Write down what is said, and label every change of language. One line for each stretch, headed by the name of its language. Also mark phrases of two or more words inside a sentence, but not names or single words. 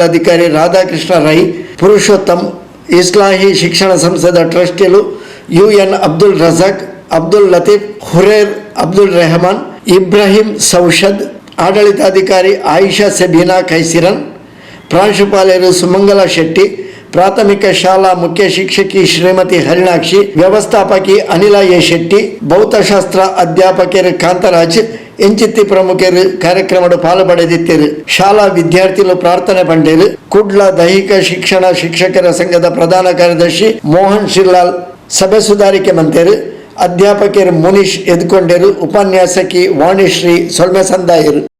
Tulu: ಅಧಿಕಾರಿ ರಾಧಾಕೃಷ್ಣ ರೈ, ಪುರುಷೋತ್ತಮ್, ಇಸ್ಲಾಹಿ ಶಿಕ್ಷಣ ಸಂಸ್ಥೆದ ಟ್ರಸ್ಟಿಲು UN ಅಬ್ದುಲ್ ರಜಾಕ್, ಅಬ್ದುಲ್ ಲತೀಫ್, ಹುರೇರ್ ಅಬ್ದುಲ್ ರೆಹಮಾನ್, ಇಬ್ರಾಹಿಂ ಸೌಷದ್, ಆಡಳಿತಾಧಿಕಾರಿ ಆಯಿಷಾ ಸೆಬೀನಾ ಕೈಸಿರನ್, ಪ್ರಾಂಶುಪಾಲರು ಸುಮಂಗಲ ಶೆಟ್ಟಿ, ಪ್ರಾಥಮಿಕ ಶಾಲಾ ಮುಖ್ಯ ಶಿಕ್ಷಕಿ ಶ್ರೀಮತಿ ಹರಿಣಾಕ್ಷಿ, ವ್ಯವಸ್ಥಾಪಕಿ ಅನಿಲ ಎ ಶೆಟ್ಟಿ, ಭೌತಶಾಸ್ತ್ರ ಅಧ್ಯಾಪಕರು ಕಾಂತರಾಜ್ ಎಂಚಿತ್ತಿ ಪ್ರಮುಖರು ಕಾರ್ಯಕ್ರಮದ ಪಾಲ್ಪಡೆದಿದ್ದರು. ಶಾಲಾ ವಿದ್ಯಾರ್ಥಿಗಳು ಪ್ರಾರ್ಥನೆ ಪಂಡೇರು. ಕುಡ್ಲ ದೈಹಿಕ ಶಿಕ್ಷಣ ಶಿಕ್ಷಕರ ಸಂಘದ ಪ್ರಧಾನ ಕಾರ್ಯದರ್ಶಿ ಮೋಹನ್ ಶಿರ್ಲಾಲ್ ಸಭೆ ಸುಧಾರಿಕೆ ಮಂತೇರು. ಅಧ್ಯಾಪಕರು ಮುನೀಶ್ ಎದ್ಕೊಂಡರು. ಉಪನ್ಯಾಸಕಿ ವಾಣಿಶ್ರೀ ಸೊಲ್ಮೆ ಸಂದಾಯರು.